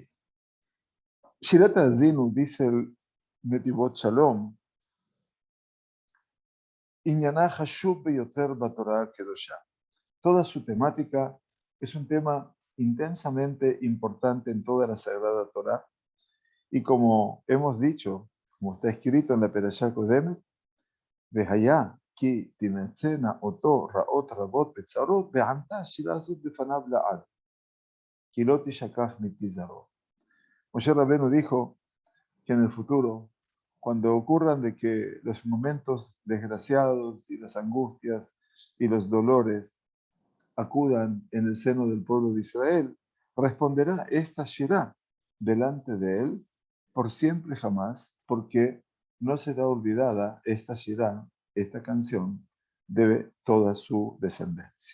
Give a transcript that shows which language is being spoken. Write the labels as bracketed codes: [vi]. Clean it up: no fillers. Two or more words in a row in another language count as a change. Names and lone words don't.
[he] שירת האזינו, [es] dice el [he] Netivot Shalom, עניינה חשוב ביותר בתורה הקדושה. [es] Toda su temática es un tema intensamente importante en toda la Sagrada Torá, y como hemos dicho, como está escrito en la [he] פרשה קודמת, והיה כי תנצנה אותו רעות רבות בצרות, וענתה השירה הזאת בפניו לעד, כי לא תשכח מפי זרעו. [es] Moshe Rabbeinu dijo que en el futuro, cuando ocurran de que los momentos desgraciados y las angustias y los dolores acudan en el seno del pueblo de Israel, responderá esta Shirá delante de él por siempre jamás, porque no será olvidada esta Shirá, esta canción, de toda su descendencia.